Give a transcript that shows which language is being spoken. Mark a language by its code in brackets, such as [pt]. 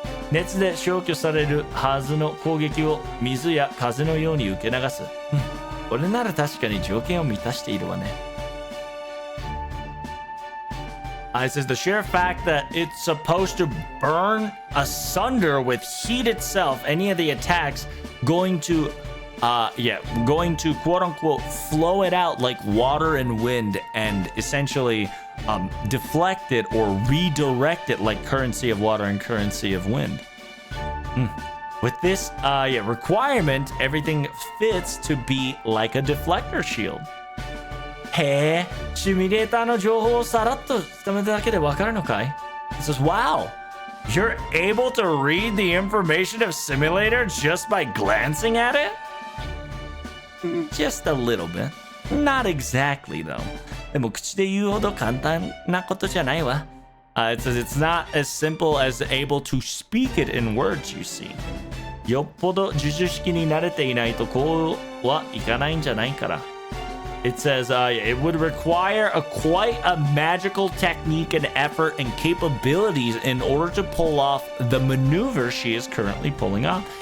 [ja] 熱で消去されるはずの攻撃を水や風のように受け流す。これなら確かに条件を満たしているわね。 [en] It says the sheer fact that it's supposed to burn asunder with heat itself, any of the attacks going to quote unquote flow it out like water and wind and essentially deflect it or redirect it like currency of water and currency of wind. With this requirement, everything fits to be like a deflector shield. [ja] へえ、シミュレーターの情報をさらっと伝めただけでわかるのかい? [en] It says, wow, you're able to read the information of simulator just by glancing at it? Just a little bit. Not exactly, though. [ja] でも口で言うほど簡単なことじゃないわ。 [en] It says it's not as simple as able to speak it in words, you see. [ja] よっぽど呪術式に慣れていないとこうはいかないんじゃないから。 [en] It says it would require quite a magical technique and effort and capabilities in order to pull off the maneuver she is currently pulling off.